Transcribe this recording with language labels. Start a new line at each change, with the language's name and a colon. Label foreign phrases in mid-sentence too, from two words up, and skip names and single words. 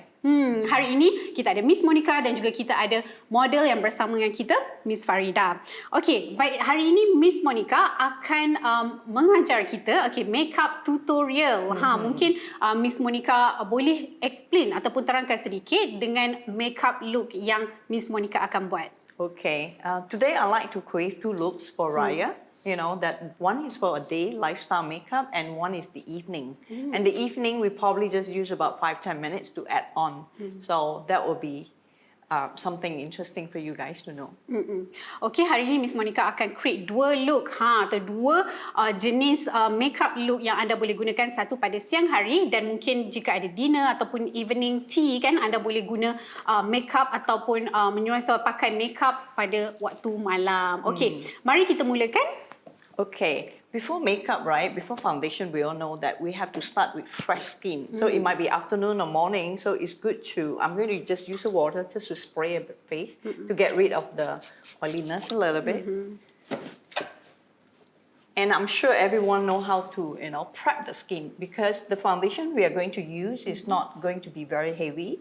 Malay: Hari ini kita ada Miss Monica dan juga kita ada model yang bersama dengan kita, Miss Farida. Okey, baik, hari ini Miss Monica akan mengajar kita
English: makeup tutorial.
Malay: Mungkin Miss Monica boleh explain ataupun terangkan sedikit dengan
English: makeup look
Malay: yang Miss Monica akan buat.
English: Okay, today I like to create two looks for Raya. You know, that one is for a day, lifestyle makeup, and one is the evening. And the evening, we probably just use about 5-10 minutes to add on. So that will be something interesting for you guys to know.
Malay: Okay, hari ini Miss Monica akan create dua look atau dua jenis
English: makeup look
Malay: yang anda boleh gunakan, satu pada siang hari dan mungkin jika ada dinner ataupun
English: evening tea
Malay: kan, anda boleh guna makeup ataupun menyuai pakai makeup pada waktu malam. Okay, mari kita mulakan.
English: Okay, before makeup, right, before foundation, we all know that we have to start with fresh skin. So it might be afternoon or morning, so it's good to, I'm going to just use the water just to spray a face to get rid of the oiliness a little bit. And I'm sure everyone know how to, prep the skin because the foundation we are going to use is not going to be very heavy.